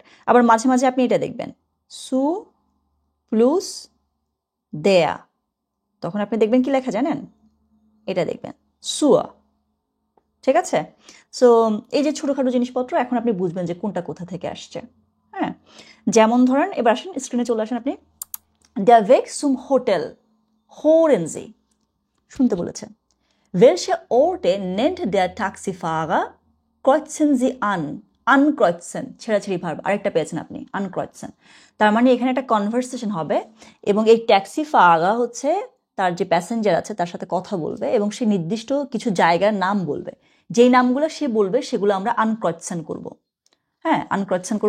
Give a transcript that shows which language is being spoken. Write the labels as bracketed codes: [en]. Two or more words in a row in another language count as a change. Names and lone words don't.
[bn] আবার মাঝে মাঝে আপনি এটা দেখবেন, [de] zu plus der, [bn] তখন আপনি দেখবেন কি লেখা জানেন, এটা দেখবেন সুয়া, ঠিক আছে। সো এই যে ছোটোখাটো জিনিসপত্র এখন আপনি বুঝবেন যে কোনটা কোথা থেকে আসছে, হ্যাঁ। যেমন ধরেন, এবার আসেন স্ক্রিনে চলে আসেন আপনি। [de] Der Weg zum Hotel, hören Sie, [bn] শুনতে বলেছেন। [de] Welche Orte nennt der Taxifahrer? Kreuzen Sie an. Ankreuzen, [bn] ছেড়াছেড়ি ভার্ব, আরেকটা পেয়েছেন আপনি, আনক্রয়েছেন। তার মানে এখানে একটা কনভারসেশন হবে এবং এই ট্যাক্সি ফাগা হচ্ছে তার যে প্যাসেঞ্জার আছে তার সাথে কথা বলবে এবং সে নির্দিষ্ট কিছু জায়গার নাম বলবে। যেই নামগুলো সে বলবে সেগুলো আমরা আনক্রয়েছেন করব, হ্যাঁ, আনক্রয়েছেন করব।